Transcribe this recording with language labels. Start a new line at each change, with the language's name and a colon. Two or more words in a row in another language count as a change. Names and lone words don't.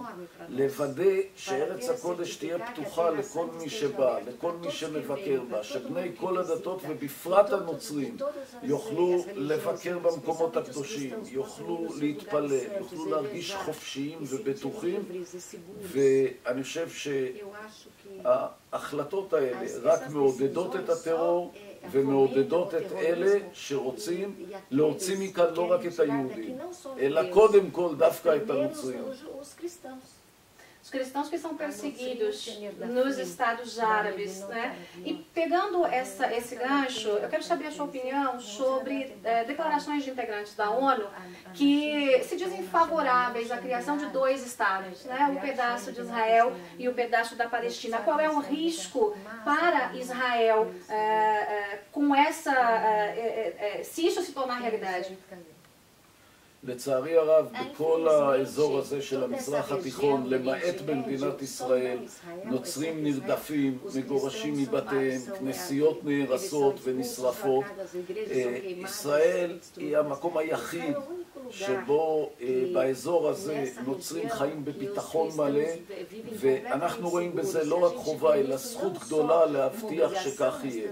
Hebrew: לוודא שארץ הקודש תהיה פתוחה לכל מי שבא, לכל מי שמבקר בה, שבני כל הדתות ובפרט הנוצרים יוכלו לבקר במקומות הקדושים, יוכלו להתפלל, יוכלו להרגיש חופשיים ובטוחים. ואני חושב שההחלטות האלה רק מעודדות את הטרור ומעודדות את אלה שרוצים להוציא מכאן לא רק את היהודים, אלא קודם כל דווקא את הנוצרים.
Portuguese: Os cristãos que são perseguidos nos Estados Árabes, né? E pegando esse gancho, eu quero saber a sua opinião sobre declarações de integrantes da ONU que se dizem favoráveis à criação de dois estados, né? Um pedaço de Israel e o pedaço da Palestina. Qual é o risco para Israel com se isso se tornar realidade?
Hebrew: לצערי הרב, בכל האזור הזה של המזרח התיכון, למעט במדינת ישראל, נוצרים נרדפים, מגורשים מבתיהם, כנסיות נהרסות ונשרפות. ישראל היא המקום היחיד שבו באזור הזה נוצרים חיים בביטחון מלא, ואנחנו רואים בזה לא רק חובה, אלא זכות גדולה להבטיח שכך יהיה.